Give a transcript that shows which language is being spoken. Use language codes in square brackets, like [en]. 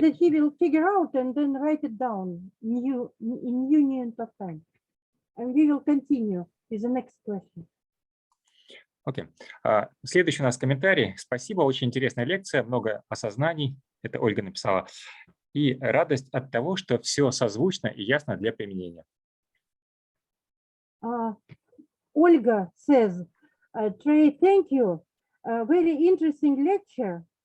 [en] that he will figure out and then write it down in new unit of time. And we will continue with the next question. [ru] Окей. Следующий у нас комментарий. Спасибо, очень интересная лекция, много осознаний. Это Ольга написала. И радость от того, что все созвучно и ясно для применения. [en] Olga says, Trey, thank you. Very interesting lecture.